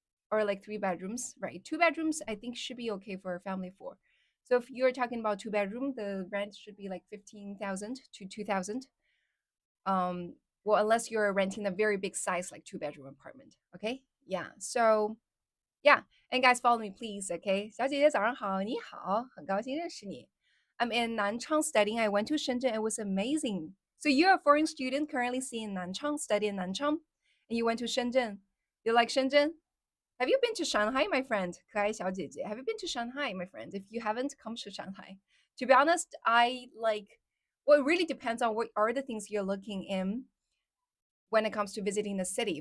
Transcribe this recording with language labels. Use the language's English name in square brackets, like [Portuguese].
[English] Or like three bedrooms, right? Two bedrooms, I think, should be okay for a family of four. So if you're talking about two-bedroom, the rent should be like 15,000 to 2,000. Um, well, unless you're renting a very big size, like two-bedroom apartment. Okay, yeah. So yeah, and guys, follow me, please. [Chinese] Okay, 小姐姐早上好，你好，很高兴认识你. [English] I'm in Nanchang studying. I went to Shenzhen. It was amazing. So you're a foreign student currently in Nanchang, studying Nanchang, and you went to Shenzhen. You like Shenzhen? Have you been to Shanghai, my friend? 可爱小姐姐, have you been to Shanghai, my friend? If you haven't, come to Shanghai. To be honest, I like, well, it really depends on what are the things you're looking in when it comes to visiting the city.